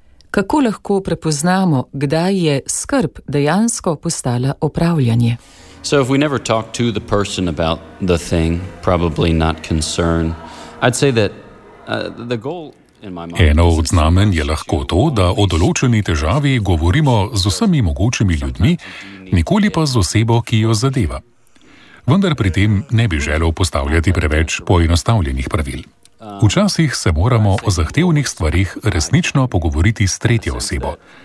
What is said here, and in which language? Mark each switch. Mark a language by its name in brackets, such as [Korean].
[Slovenian] Kako lahko prepoznamo, kdaj je skrb dejansko postala opravljanje? [English] So if we never talk to the person about the thing, probably not concern. I'd say that the goal in my mind. [Slovenian] Eno od znamenj je lahko to, da o določeni težavi govorimo z vsemi mogočimi ljudmi, nikoli pa z osebo, ki jo zadeva. Vendar pri tem ne bi želel postavljati preveč poenostavljenih pravil. Včasih se moramo o zahtevnih stvarih resnično pogovoriti s tretjo osebo.